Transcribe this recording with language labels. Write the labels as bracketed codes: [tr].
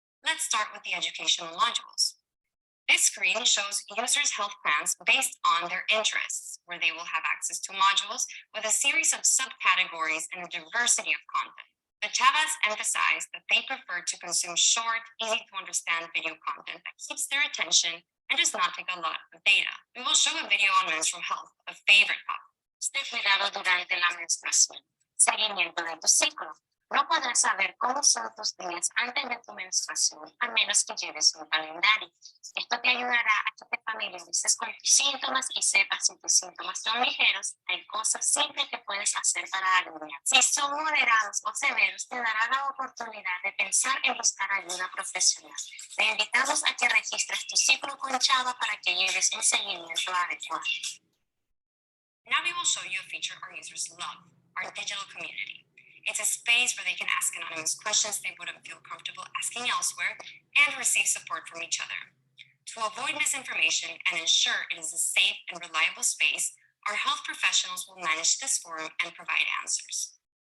[en] Let's start with the educational modules. This screen shows users' health plans based on their interests, where they will have access to modules with a series of subcategories and a diversity of content. The Chavas emphasize that they prefer to consume short, easy-to-understand video content that keeps their attention and does not take a lot of data. We will show a video on menstrual health, a favorite topic. [es] De cuidado durante la menstruación. Seguimiento de tu ciclo. No podrás saber cómo son tus días antes de tu menstruación, a menos que lleves un calendario. Esto te ayudará a que te familiarices con tus síntomas y sepas si tus síntomas son ligeros. Hay cosas simples que puedes hacer para aliviar. Si son moderados o severos, te dará la oportunidad de pensar en buscar ayuda profesional. Te invitamos a que registres tu ciclo con Chava para que lleves un seguimiento adecuado. [en] Now we will show you a feature our users love, our digital community. It's a space where they can ask anonymous questions they wouldn't feel comfortable asking elsewhere and receive support from each other. To avoid misinformation and ensure it is a safe and reliable space, our health professionals will manage this forum and provide answers.